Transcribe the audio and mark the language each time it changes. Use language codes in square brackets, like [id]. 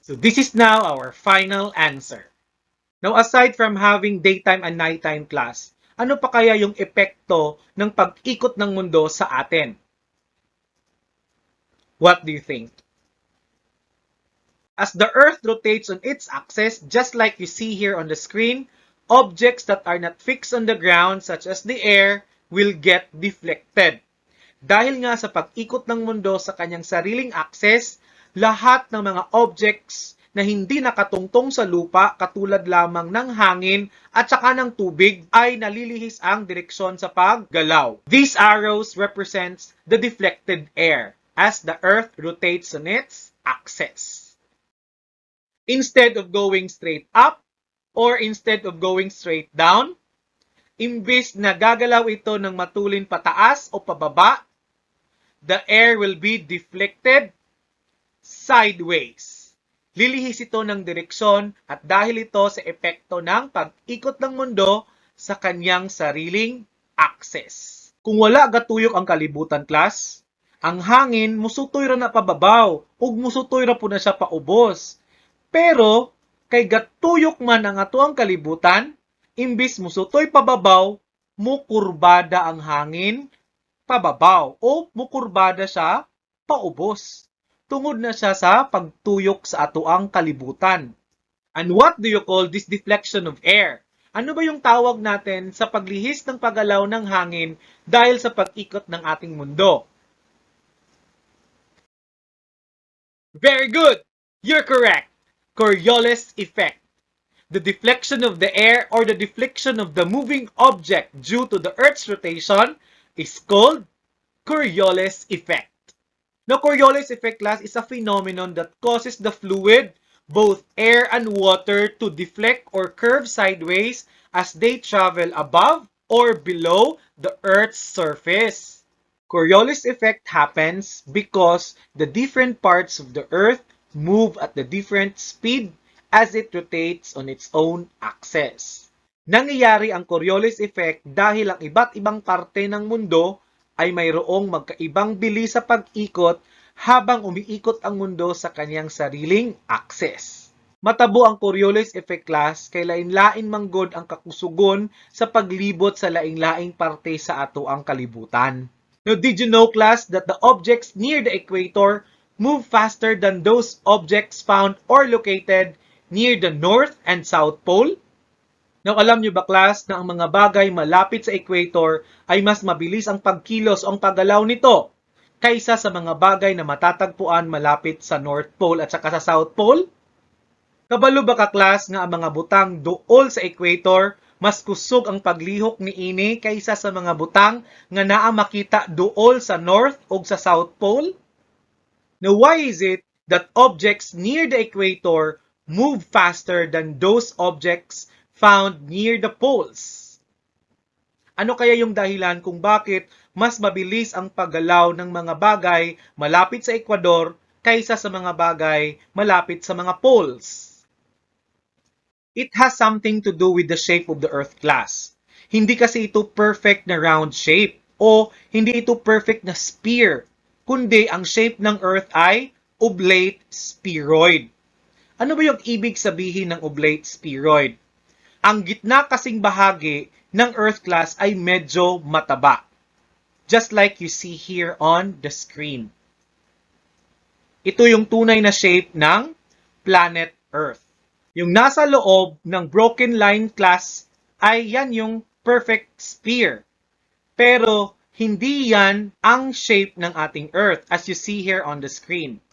[en] So this is now our final answer. Now, aside from having daytime and nighttime class, [tl] ano pa kaya yung epekto ng pag-ikot ng mundo sa atin? [en] What do you think? As the Earth rotates on its axis, just like you see here on the screen, objects that are not fixed on the ground, such as the air, will get deflected. [tl] Dahil nga sa pag-ikot ng mundo sa kanyang sariling axis, lahat ng mga objects na hindi nakatungtong sa lupa katulad lamang ng hangin at saka ng tubig ay nalilihis ang direksyon sa paggalaw. [en] These arrows represents the deflected air as the Earth rotates on its axis. Instead of going straight up or instead of going straight down, [tl] imbis na gagalaw ito ng matulin pataas o pababa, [en] the air will be deflected sideways. [tl] Lilihis ito ng direksyon at dahil ito sa epekto ng pag-ikot ng mundo sa kanyang sariling axis. [ceb] Kung wala gatuyok ang kalibutan, class, ang hangin musutoy ra na pababaw ug musutoy ra po na siya paubos. Pero, kay gatuyok man ang ato ang kalibutan, imbis musutoy pababaw, mukurbada ang hangin pababaw o mukurbada siya paubos. Tungod na siya sa pagtuyok sa ato ang kalibutan. [en] And what do you call this deflection of air? [tl] Ano ba yung tawag natin sa paglihis ng paggalaw ng hangin dahil sa pag-ikot ng ating mundo? [en] Very good! You're correct! Coriolis Effect. The deflection of the air or the deflection of the moving object due to the Earth's rotation is called Coriolis Effect. Now, Coriolis Effect, class, is a phenomenon that causes the fluid, both air and water, to deflect or curve sideways as they travel above or below the Earth's surface. Coriolis Effect happens because the different parts of the Earth move at the different speed as it rotates on its own axis. [tl] Nangyayari ang Coriolis Effect dahil ang iba't ibang parte ng mundo ay mayroong magkaibang bilis sa pag-ikot habang umiikot ang mundo sa kanyang sariling axis. [ceb] Matabo ang Coriolis Effect, class, kay lain-lain manggod ang kakusugon sa paglibot sa laing-laing parte sa ato ang kalibutan. [en] Now, did you know, class, that the objects near the equator move faster than those objects found or located near the North and South Pole? [tl] Now, alam nyo ba, class, na ang mga bagay malapit sa equator ay mas mabilis ang pagkilos o ang paggalaw nito kaysa sa mga bagay na matatagpuan malapit sa North Pole at saka sa South Pole? [ceb] Kabalo ba ka, class, nga ang mga butang duol sa equator mas kusog ang paglihok ni ini kaysa sa mga butang nga naa makita duol sa North o sa South Pole? [en] Now, why is it that objects near the equator move faster than those objects found near the poles? [tl] Ano kaya yung dahilan kung bakit mas mabilis ang paggalaw ng mga bagay malapit sa Ecuador kaysa sa mga bagay malapit sa mga poles? [en] It has something to do with the shape of the Earth, class. [tl] Hindi kasi ito perfect na round shape o hindi ito perfect na sphere, kundi ang shape ng Earth ay oblate spheroid. Ano ba yung ibig sabihin ng oblate spheroid? Ang gitna kasing bahagi ng Earth, class, ay medyo mataba. [en] Just like you see here on the screen. [tl] Ito yung tunay na shape ng planet Earth. Yung nasa loob ng broken line, class, ay yan yung perfect sphere. Pero hindi yan ang shape ng ating Earth [en] as you see here on the screen.